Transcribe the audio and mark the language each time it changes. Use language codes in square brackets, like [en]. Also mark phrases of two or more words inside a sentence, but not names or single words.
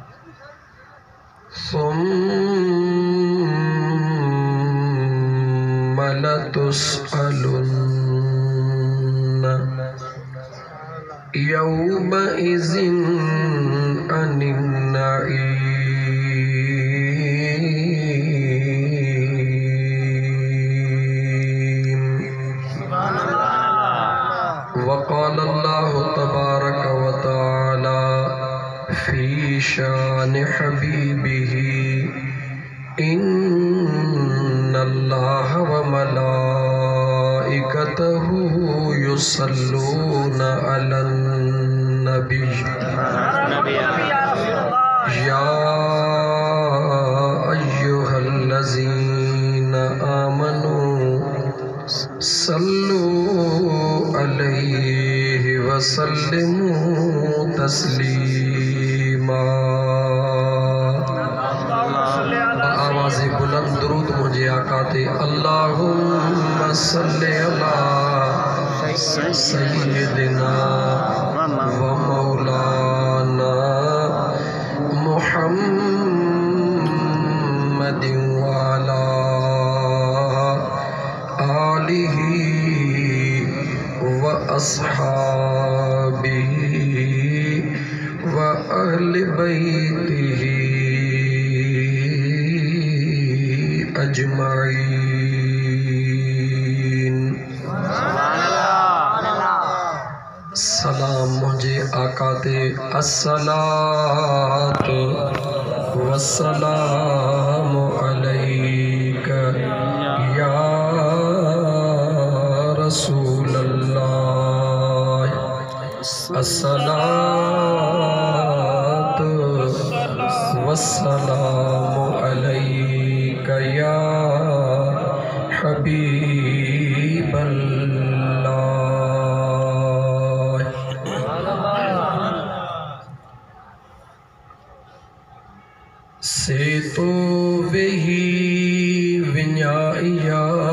[ar] ثم لتسألن يومئذ عن النعيم. وقال الله تبارك وتعالى في شأن حبيبه إن الله وملائكته يصلون على النبي يا أيها الذين آمنوا صلوا عليه وسلموا تسليما. [pa] آوازِ بلند درود مجھے آقا تے [ar] اللهم صل على سيدنا ومولانا محمد وعلى آله وأصحابه وأهل بيته أجمعين. [pa] سلام مجھے آقا تے [ar] الصلاة والسلام عليك يا رسول الله. الصلاة والسلام عليك يا حبيب الله. से तो वही विन्याइया